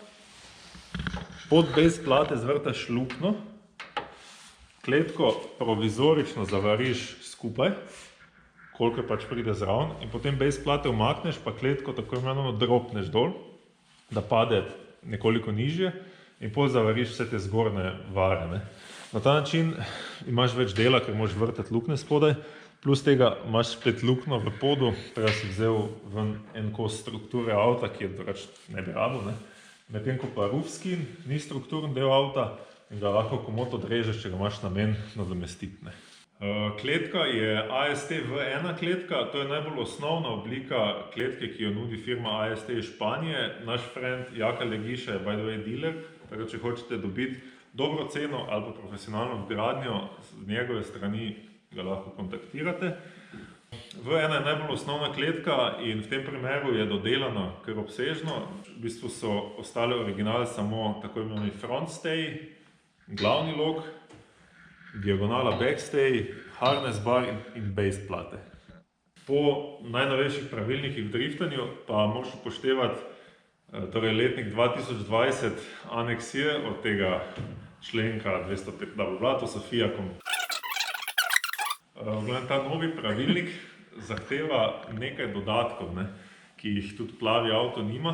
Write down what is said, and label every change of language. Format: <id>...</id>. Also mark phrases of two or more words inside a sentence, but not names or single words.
<sl>pod</sl> <en>base plate</en> <sl>zvrtaš luknjo, kletko provizorično zavariš skupaj, koliko pač pride zraven, in potem</sl> <en>base plate</en> <sl>umakneš, pa kletko tako imenovano dropneš dol, da pade nekoliko nižje in potem zavariš vse te zgornje vare. Na ta način imaš več dela, ker moraš vrtati luknje spodaj, plus tega imaš spet luknjo v podu, tega si vzel ven en kos strukture avta, ki je drugač ne bi rabil. Medtem ko pa</sl> <en>roof skin</en> <sl>ni strukturen del avta in ga lahko komot odrežeš, če ga imaš namen nadomestiti. Kletka je AST V1 kletka, to je najbolj osnovna oblika kletke, ki jo nudi firma AST iz Španije. Naš friend Jaka Legiša je</sl> <en>by the way</en> <sl>dealer, tako če hočete dobiti dobro ceno ali pa profesionalno vgradnjo z njegove strani, ga lahko kontaktirate. V1 je najbolj osnovna kletka in v tem primeru je dodelana kar obsežno. V bistvu so ostale originale samo tako imenovani</sl> <en>front stay,</en> <sl>glavni lok, diagonala backstay,</sl> <en>harness bar</en> <sl>in</sl> <en>base plate.</en> <sl>Po najnovejših pravilnikih v driftanju pa moraš upoštevati torej letnik 2020 aneksije od tega členka 205, to so FIA Ta novi pravilnik zahteva nekaj dodatkov, ne, ki jih tudi plavi avto nima.</sl>